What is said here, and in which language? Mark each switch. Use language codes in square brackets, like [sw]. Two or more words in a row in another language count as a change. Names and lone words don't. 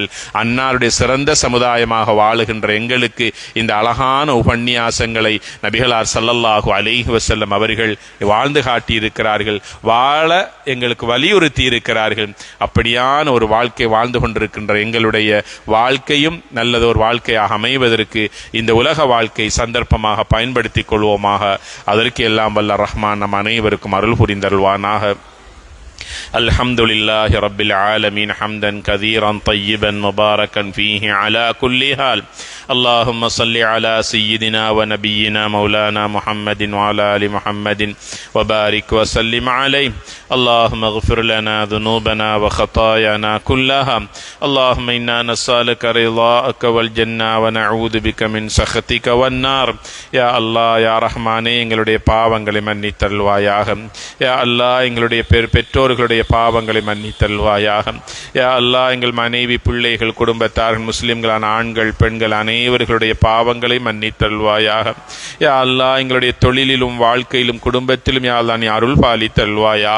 [ta] அன்னாருடைய சிறந்த சமுதாயமாக வாழுகின்ற எங்களுக்கு இந்த அழகான உபன்யாசங்களை நபிகளார் [ar] صلى الله عليه وسلم [ta] அவர்கள் வாழ்ந்து காட்டி இருக்கிறார்கள், வாழ எங்களுக்கு வலியுறுத்தி இருக்கிறார்கள். அப்படியான ஒரு வாழ்க்கை வாழ்ந்து கொண்டிருக்கின்ற எங்களுடைய வாழ்க்கையும் நல்லதொரு வாழ்க்கையாக அமைவதற்கு இந்த உலக வாழ்க்கை சந்தர்ப்பமாக பயன்படுத்திக் கொள்வோமாக. அதற்கு எல்லாம் வல்ல ரஹ்மான் நம் அனைவருக்கும் அருள் புரிந்தருள்வானாக. [ar] الحمدلله رب العالمين حمدا كثيرا طيبا مباركا فيه على كل حال. اللهم صل على سيدنا ونبينا مولانا محمد وعلى آل محمد وبارك وسلم عليه. اللهم اغفر لنا ذنوبنا وخطايانا كلها. اللهم إنا نسألك رضاك والجنة ونعوذ بك من سخطك والنار. يا الله يا رحمن, [ta] எங்களுடைய பாவங்களை மன்னித்தருள்வாயாக. [ar] يا الله, [ta] எங்களுடைய பெற்றோர்களுடைய எங்களுடைய பாவங்களை மன்னித்தல்வாயாக. [ar] يا الله, [ta] எங்கள் மனைவி, பிள்ளைகள், குடும்பத்தார்கள், முஸ்லிம்களான ஆண்கள், பெண்கள் அனைவர்களுடைய பாவங்களை மன்னித்தல்வாயாக. [ar] يا الله, [ta] எங்களுடைய தொழிலிலும் வாழ்க்கையிலும் குடும்பத்திலும் [ar] يا الله [ta] நீ அருள் பாலித்தல்வாயாக.